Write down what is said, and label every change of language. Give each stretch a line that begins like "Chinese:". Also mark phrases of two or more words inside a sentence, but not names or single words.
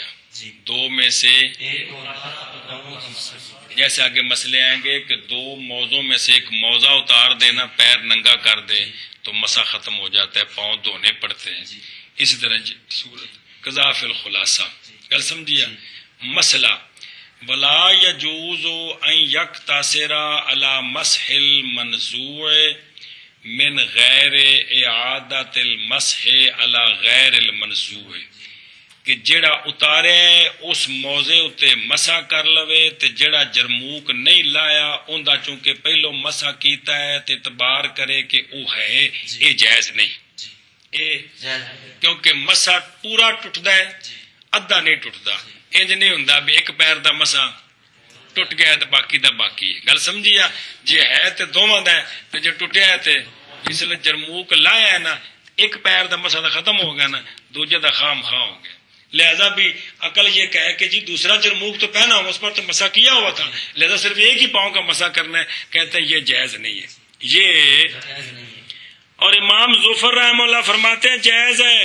Urdu: 2 میں سے جیسے آگے مسئلے آئیں گے کہ 2 موضوع میں سے ایک موضع اتار دینا پیر ننگا کر دے تو مسا ختم ہو جاتا ہے، پاؤں دھونے پڑتے ہیں.
Punjabi: اسی طرح صورت قضاء
Arabic: فی الخلاصہ
Punjabi: گل سمجھیا. مسئلہ
Arabic: ولا یجوز ان یقتصر علی مسح المنزوع من غیر اعادت المسح علی غیر المنزوع،
Punjabi: کہ جڑا اتارے اس موضع اتے مسح کر لوے تے جڑا جرموک نہیں لایا اوندا چونکہ پہلو مسح کیتا ہے تے اعتبار کرے کہ او ہے، اے جائز نہیں. کیونکہ مسا پورا ٹوٹدا ہے، ادھا نہیں ٹوٹدا. انج نہیں ہوندا بھی ایک پیر دا مسا ٹوٹ گیا تے باقی دا باقی ہے. گل سمجھیا؟ جے ہے تے دوواں دا ہے تے جے ٹوٹیا ہے تے اس لیے جرموک لایا ہے نا، ایک پیر دا مسا دا ختم ہو گیا نا، دوجے دا خام خواہ ہو گیا.
Urdu: لہذا بھی عقل یہ کہے کہ جی دوسرا جرموک تو پہنا ہوا، اس پر تو مسا کیا ہوا تھا، لہذا صرف ایک ہی پاؤں کا مسا کرنا ہے، کہتے ہیں یہ جائز نہیں ہے. یہ اور امام ظفر رحمہ اللہ فرماتے ہیں جائز ہے.